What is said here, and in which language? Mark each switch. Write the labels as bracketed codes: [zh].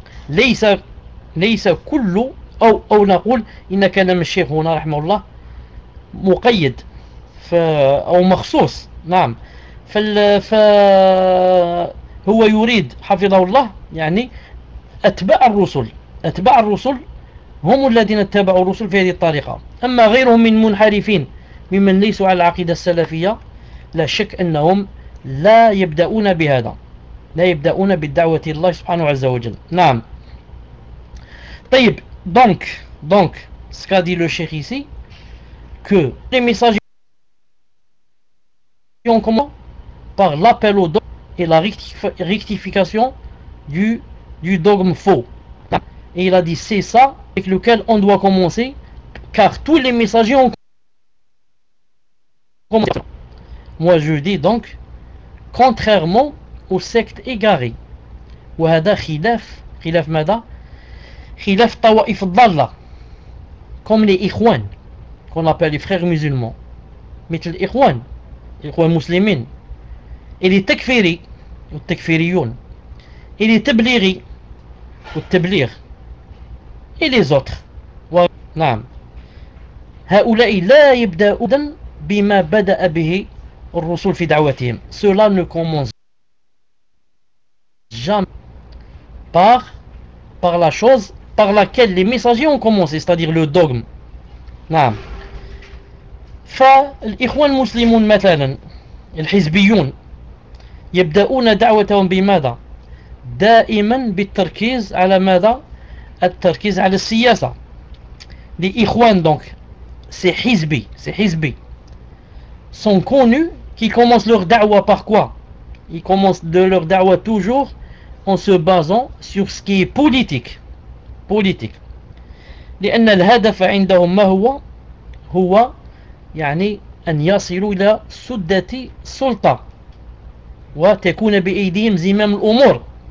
[ar] Laysa kullu aw naqul inna kana mashayikhuna rahimahullah muqayyad aw makhsus. Naam. Fa huwa yurid hafidhahullah yani atba' ar-rusul هم الذين اتبعوا الرسل في هذه الطريقة. أما غيرهم من منحرفين ممن ليسوا على العقيدة السلفية لا شك أنهم لا يبدأون بهذا، لا يبدأون بالدعوة الله سبحانه عز وجل. نعم. [fr] طيب donc ce qu'a dit le cheikh ici que les messages ont commencé par l'appel au dogme et la rectification du dogme faux. Et il a dit c'est ça avec lequel on doit commencer, car tous les messagers ont commencé. Moi je dis donc, contrairement aux sectes égarées, ou [ar] hada khilaf mada, khilaf tawaif dalla, [fr] comme les ikhwan, qu'on appelle les frères musulmans, mais les ikhwan muslimin, et les takfiri, ou takfiriyoun, et les tabliri, ou tablir, et les autres. [ar] نعم. هؤلاء لا يبدأون بما بدأ به الرسول في دعوتهم. [fr] Cela ne commence jamais par la chose par laquelle les messagers ont commencé, c'est-à-dire le dogme. [ar] نعم. فالإخوان المسلمون مثلا الحزبيون يبدأون دعوتهم بماذا؟ دائما بالتركيز على ماذا؟ التركيز على السياسة. [fr] Les ikhwan donc, ces hizbi, sont connus qu'ils commencent leur da'wah par quoi? Ils commencent de leur da'wah toujours en se basant sur ce qui est politique. [ar] لأن الهدف عندهم ما هو؟ هو يعني أن يصلوا إلى سدة سلطة وتكون بأيديهم زمام الأمور.